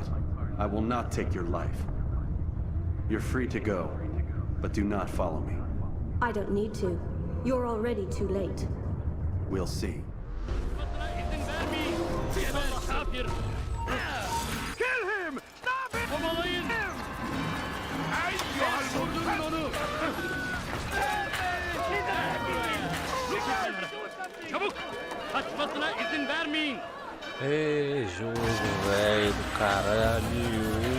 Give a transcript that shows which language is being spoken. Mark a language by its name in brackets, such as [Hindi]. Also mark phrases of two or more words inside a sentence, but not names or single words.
[English] I will not take your life. You're free to go, but do not follow me. I don't need to. You're already too late. We'll see. Kill him! Stop it! [Turkish] Kovalayın! Durdurun onu! Çabuk! Kaçmasına izin vermeyin! [Portuguese] Ei, jogo, velho do caralho.